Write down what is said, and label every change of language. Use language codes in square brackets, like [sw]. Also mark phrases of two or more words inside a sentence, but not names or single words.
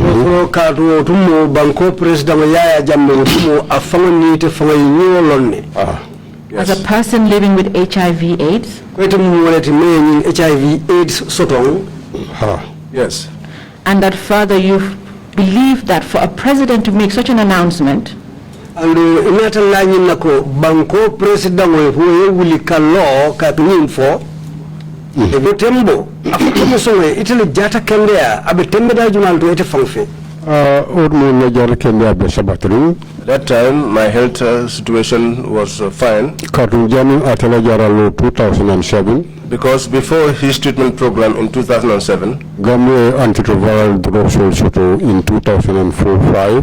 [en] As a person living with HIV/AIDS. Yes. And that further you believe that for a president to make such an announcement, [man] and banko president wuli kallo ka for e tembo afko itali jata kende abe tembe da jumal to ete fanfe [en] that time my health situation was fine 2007 because before his treatment program in 2007 Gambia antiretroviral drugs also in 2004-5